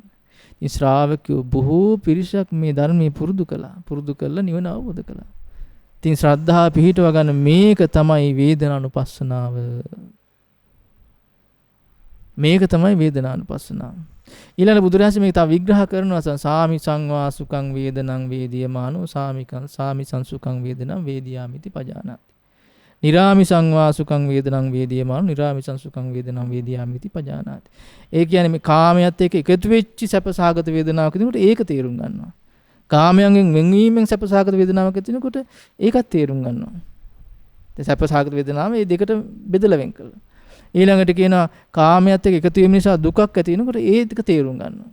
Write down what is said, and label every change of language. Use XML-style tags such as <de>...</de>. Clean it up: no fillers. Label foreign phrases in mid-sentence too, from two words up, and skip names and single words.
<si>ඉතින් ශ්‍රාවකයෝ බොහෝ පිරිසක් මේ ධර්මයේ පුරුදු කළා. පුරුදු කළා නිවන අවබෝධ කළා. ඉතින් ශ්‍රද්ධාව පිහිටව ගන්න මේක තමයි වේදනානුපස්සනාව. මේක තමයි වේදනානුපස්සනාව. ඊළඟ බුදුරජාණන් මේක තව විග්‍රහ කරනවා</si> <pi>සාමි සංවා සුඛං වේදනං වේදියමානෝ සාමි සංසුඛං වේදනං වේදියාමිති පජානාති. නිරාමි සංවා සුඛං වේදනං වේදියමානෝ නිරාමි සංසුඛං වේදනං වේදියාමිති පජානාති.</pi> <si>ඒ කියන්නේ මේ කාමයට එක්ක එකතු වෙච්ච සැපසහගත වේදනාවක් දිනකොට ඒක තේරුම් ගන්නවා. කාමයෙන් වෙන්වීමෙන් සැපසහගත වේදනාවක් ඇති වෙනකොට ඒකත් තේරුම් ගන්නවා. දැන් සැපසහගත වේදනාව මේ දෙකට බෙදලා වෙන් කළා. ඊළඟට කියනවා කාමයට එක්ක එකතු වීම නිසා දුකක් ඇති වෙනකොට ඒ දෙක තේරුම් ගන්නවා.</si>